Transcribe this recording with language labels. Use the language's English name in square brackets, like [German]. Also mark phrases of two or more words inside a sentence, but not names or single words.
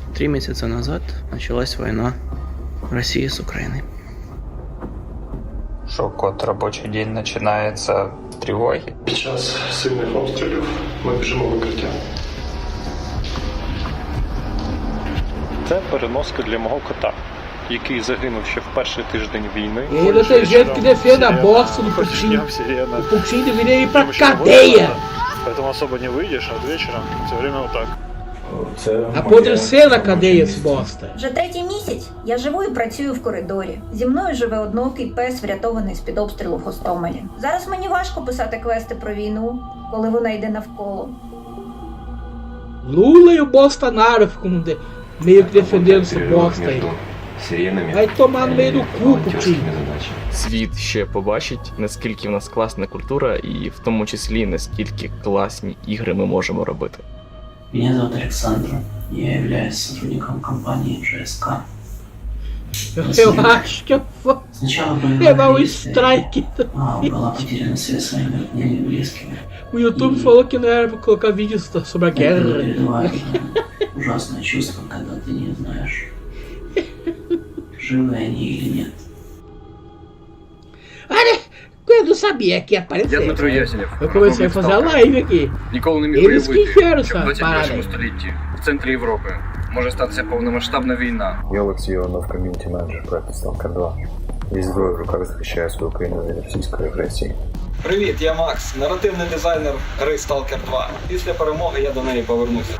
[Russian] 3 месяца назад началась война России с Украиной. Шок от робочий день начинается с тривоги. [Ukrainian] Під час сильних обстрілів ми біжимо в укриття. Це переноска для мого кота, який загинув ще в перший тиждень війни. [Portuguese] E ainda tem gente que defende a bosta do Putin. O Putin deveria ir pra cadeia. [Russian] Поэтому особо не выйдешь, а вечером все время вот так. [Portuguese] Apodrecer na cadeia, esse bosta. [Ukrainian] Вже 3-й місяць я живу і працюю в коридорі. Зі мною живе одноокий пес, врятований з-під обстрілу в Гостомелі. Зараз мені важко писати квести про війну, коли вона йде навколо. [Portuguese] Lula e o Bolsonaro ficam meio que defendendo essa bosta aí. Vai tomar no meio do cu, Putin. [Ukrainian] Світ ще побачить, наскільки в нас класна культура і в тому числі наскільки класні ігри ми можемо робити. [Russian] Меня зовут Александр. Я являюсь сотрудником компании GSK. [Portuguese] Eu acho que eu vou levar um strike. [Russian] Была потеряна связь с моими родными и близкими. [Portuguese] O YouTube falou que não era pra colocar vídeos sobre a guerra. [Russian] Ужасное чувство, когда ты не знаешь, живы они или нет. [Portuguese] Olha, eu não sabia que ia aparecer. Eu comecei a fazer a live aqui. Eles que enfiaram essa parada aí. [Ukrainian] в центрі Європи. Може статися повномасштабна війна. Я Олексій Іванов, ком'юніті-менеджер проекту Stalker 2. Зі зброєю в руках захищаю свою країну від російської агресії. Привіт, я Макс, наративний дизайнер гри Stalker 2. Після перемоги я до неї повернуся.